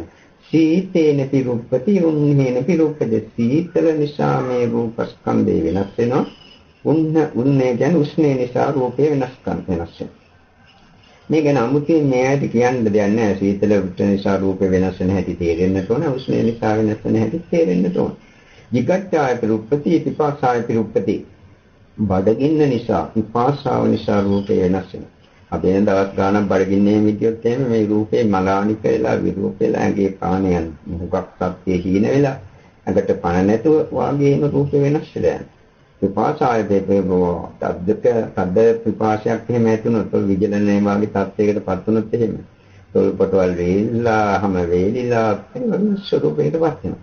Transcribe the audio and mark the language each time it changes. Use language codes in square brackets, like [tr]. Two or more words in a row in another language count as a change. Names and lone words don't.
[pi] සීතේන පිරුප්පති උන්නේන පිරුප්පති. [si] සීතල නිසා මේ රූපස්කන්ධය වෙනස් වෙනවා. උන්නේ කියන්නේ උෂ්ණේ නිසා රූපේ වෙනස් වෙනවා. මේ ගැන අමුතුවෙන් මේ ඇයිද කියන්න දෙයක් නැහැ. සීතල උෂ්ණ නිසා රූපේ වෙනස් වෙන හැටි තේරෙන්නට ඕන. උෂ්ණ නිසා වෙනස් වෙන හැටි තේරෙන්නට ඕන. [pi] jigacchāya piruppati pipāsāya piruppati. [si] බඩගින්න නිසා පිපාසාව නිසා රූපේ වෙනස් වෙනවා. අපි දැන් දවස් ගානක් බඩගින්නේ විදියොත් එහෙම මේ රූපේ මලානික වෙලා විරූප වෙලා ඇඟේ ප්‍රාණයන් මුගක් සත්‍යයේ හීන වෙලා ඇඟට පණ නැතුව වාගේම රූපේ වෙනස් වෙලා යනවා. පිපාසාය දෙපේබෝ තද්දක පිපාසයක් එහෙම ඇතුනොත් විජලනයේ වාගේ තත්යකට පත් වුනොත් එහෙම තොල් පොටවල් වේලා හැම වේලිලා ස්වරූපයකට පත් වෙනවා.